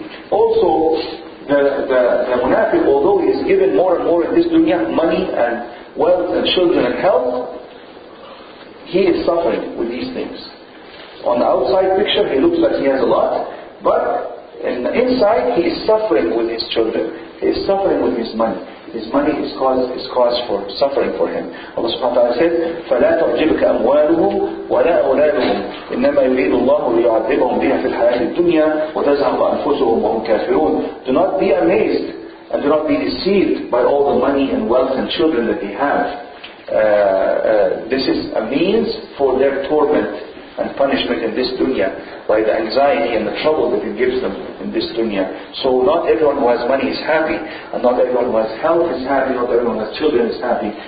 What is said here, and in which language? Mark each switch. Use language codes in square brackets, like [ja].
[en] Also, the munafiq, although he is given more and more in this dunya, money and wealth and children and health, he is suffering with these things. On the outside picture, he looks like he has a lot, but inside he is suffering with his children. He is suffering with his money. His money is cause for suffering for him. [ar] Allah subhanahu wa ta'ala says, فَلَا تُعْجِبْكَ أَمْوَالُهُمْ وَلَا أَوْلَادُهُمْ إِنَّمَا يُرِيدُ اللَّهُ لِيُعَذِّبَهُمْ بِهَا فِي الْحَيَاةِ الدُّنْيَا وَتَزْهَقَ أَنفُسُهُمْ وَهُمْ كَافِرُونَ. [en] Do not be amazed and do not be deceived by all the money and wealth and children that they have. This is a means for their torment and punishment in this dunya, by the anxiety and the trouble that it gives them in this dunya. So not everyone who has money is happy, and not everyone who has health is happy, not everyone who has children is happy.